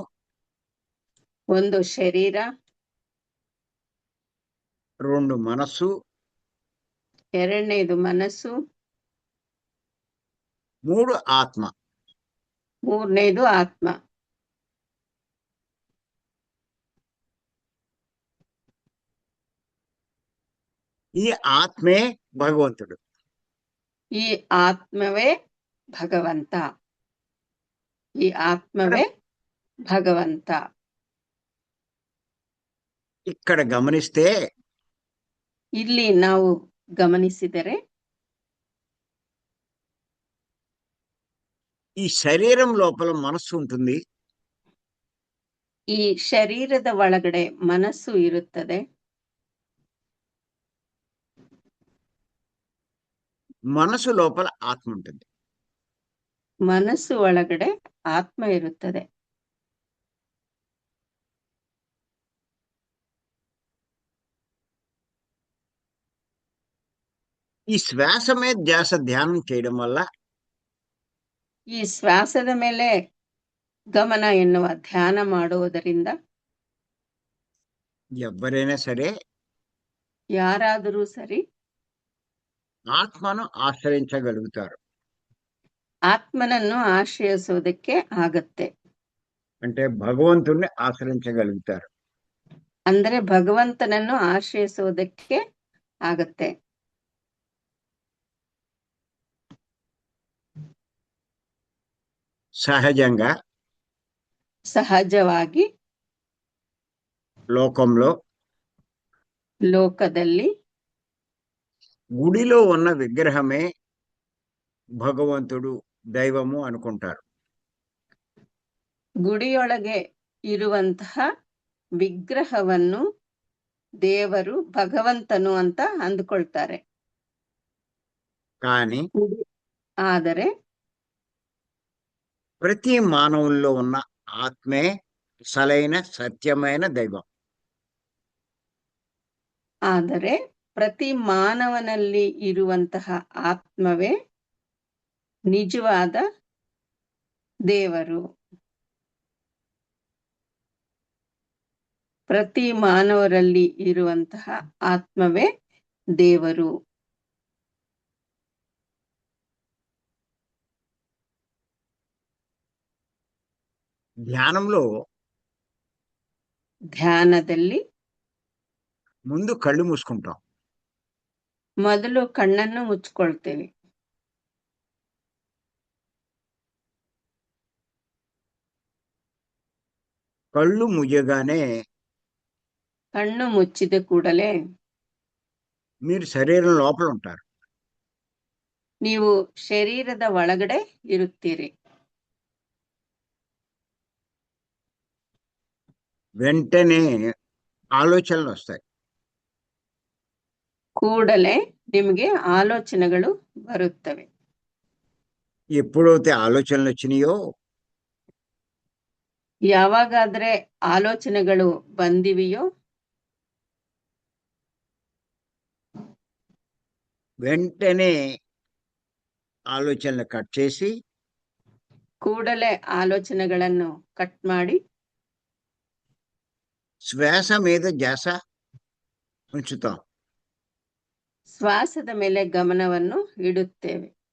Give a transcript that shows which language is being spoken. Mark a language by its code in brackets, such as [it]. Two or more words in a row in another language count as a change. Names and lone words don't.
[kn] 1 ಶರೀರ, [te] 2 మనస్సు, [kn] 2ನೇದು ಮನಸ್ಸು, [te] 3 ఆత్మ. [kn] 3ನೇದು ಆತ್ಮ. [te] ఈ ఆత్మే భగవంతుడు. [kn] ಈ ಆತ್ಮವೇ ಭಗವಂತ. ಈ ಆತ್ಮವೇ ಭಗವಂತ. [te] ఇక్కడ గమనిస్తే [kn] ಇಲ್ಲಿ ನಾವು ಗಮನಿಸಿದರೆ [te] ఈ శరీరం లోపల మనస్సు ఉంటుంది. [kn] ಈ ಶರೀರದ ಒಳಗಡೆ ಮನಸ್ಸು ಇರುತ್ತದೆ. [te] మనసు లోపల ఆత్మ ఉంటుంది. [kn] ಮನಸ್ಸು ಒಳಗಡೆ ಆತ್ಮ ಇರುತ್ತದೆ. [te] ఈ శ్వాస మీద ధ్యాస ధ్యానం చేయడం వల్ల [kn] ಈ ಶ್ವಾಸದ ಮೇಲೆ ಗಮನ ಎನ್ನುವ ಧ್ಯಾನ ಮಾಡುವುದರಿಂದ [te] ఎవరైనా సరే [kn] ಯಾರಾದರೂ ಸರಿ [te] ఆత్మను ఆశ్రయించగలుగుతారు. [kn] ಆತ್ಮನನ್ನು ಆಶ್ರಯಿಸುವುದಕ್ಕೆ ಆಗತ್ತೆ. [te] అంటే భగవంతుణ్ణి ఆశ్రయించగలుగుతారు. [kn] ಅಂದರೆ ಭಗವಂತನನ್ನು ಆಶ್ರಯಿಸುವುದಕ್ಕೆ ಆಗತ್ತೆ. [te] సహజంగా [kn] ಸಹಜವಾಗಿ [te] లోకంలో [kn] ಲೋಕದಲ್ಲಿ [te] గుడిలో ఉన్న విగ్రహమే భగవంతుడు, దైవము అనుకుంటారు. [kn] ಗುಡಿಯೊಳಗೆ ಇರುವಂತಹ ವಿಗ್ರಹವನ್ನು ದೇವರು, ಭಗವಂತನು ಅಂತ ಅಂದುಕೊಳ್ತಾರೆ. [te] కానీ [kn] ಆದರೆ [te] ప్రతి మానవుల్లో ఉన్న ఆత్మే అసలైన సత్యమైన దైవం. [kn] ಆದರೆ ಪ್ರತಿ ಮಾನವನಲ್ಲಿ ಇರುವಂತಹ ಆತ್ಮವೇ ನಿಜವಾದ ದೇವರು. ಪ್ರತಿ ಮಾನವರಲ್ಲಿ ಇರುವಂತಹ ಆತ್ಮವೇ ದೇವರು. [te] ధ్యానంలో [kn] ಧ್ಯಾನದಲ್ಲಿ [te] ముందు కళ్ళు మూసుకుంటాం. [kn] ಮೊದಲು ಕಣ್ಣನ್ನು ಮುಚ್ಕೊಳ್ತೇವೆ. [te] కళ్ళు ముయ్యగానే [kn] ಕಣ್ಣು ಮುಚ್ಚಿದ ಕೂಡಲೇ [te] మీరు శరీరం లోపల ఉంటారు. [kn] ನೀವು ಶರೀರದ ಒಳಗಡೆ ಇರುತ್ತೀರಿ. [te] వెంటనే ఆలోచనలు వస్తాయి. [kn] ಕೂಡಲೇ ನಿಮಗೆ ಆಲೋಚನೆಗಳು ಬರುತ್ತವೆ. [te] ఎప్పుడైతే ఆలోచనలు వచ్చినాయో [kn] ಯಾವಾಗಾದ್ರೆ ಆಲೋಚನೆಗಳು ಬಂದಿವೆಯೋ [te] వెంటనే ఆలోచనలు కట్ చేసి [kn] ಕೂಡಲೇ ಆಲೋಚನೆಗಳನ್ನು ಕಟ್ ಮಾಡಿ [te] శ్వాస మీద ధ్యాస ఉంచుతాం. [kn] ಶ್ವಾಸದ ಮೇಲೆ ಗಮನವನ್ನು ಇಡುತ್ತೇವೆ.